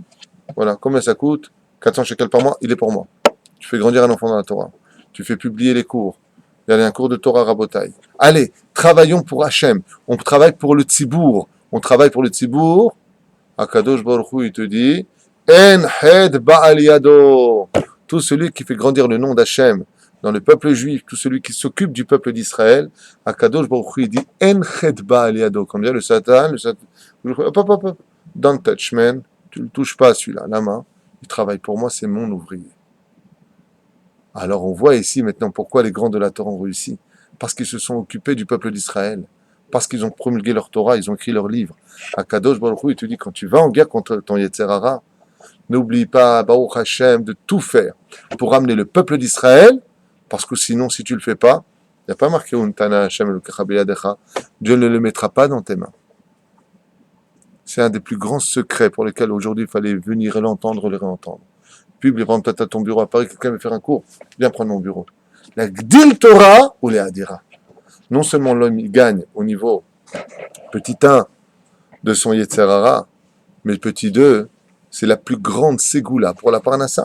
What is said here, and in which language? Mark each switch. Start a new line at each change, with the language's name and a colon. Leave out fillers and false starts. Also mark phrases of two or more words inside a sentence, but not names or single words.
French: Voilà, combien ça coûte? 400 shekels par mois, il est pour moi. Tu fais grandir un enfant dans la Torah. Tu fais publier les cours. Il y a un cours de Torah Rabotai. Allez, travaillons pour Hachem. On travaille pour le Tzibour. On travaille pour le Tzibour.
Hebrew: הקדוש ברוך הוא,
French: il te dit,
Hebrew: אין הד בעל ידו.
French: Tout celui qui fait grandir le nom d'Hachem dans le peuple juif, tout celui qui s'occupe du peuple d'Israël,
Hebrew: הקדוש ברוך הוא,
French: il dit,
Hebrew: אין הד בעל ידו.
French: Comme dit le Satan, hop,
English: don't touch man.
French: Tu ne le touches pas celui-là, la main. Il travaille pour moi, c'est mon ouvrier. Alors on voit ici maintenant pourquoi les grands de la Torah ont réussi. Parce qu'ils se sont occupés du peuple d'Israël. Parce qu'ils ont promulgué leur Torah, ils ont écrit leurs livres.
Hebrew: הקדוש ברוך הוא,
French: il te dit, quand tu vas en guerre contre ton
Hebrew: יצר הרע,
French: n'oublie pas,
Hebrew: ברוך השם,
French: de tout faire pour ramener le peuple d'Israël, parce que sinon, si tu ne le fais pas, il n'y a pas marqué
Hebrew: ונתנו ה' אלהיך בידך,
French: Dieu ne le mettra pas dans tes mains. C'est un des plus grands secrets pour lesquels aujourd'hui il fallait venir l'entendre, le réentendre. Puis, il prend peut-être à ton bureau à Paris, quelqu'un veut faire un cours, viens prendre mon bureau.
Hebrew: להגדיל תורה
French: ou les Hadira. Non seulement l'homme il gagne au niveau petit 1 de son
Hebrew: יצר הרע,
French: mais le petit 2, c'est la plus grande ségoula pour la Parnassa.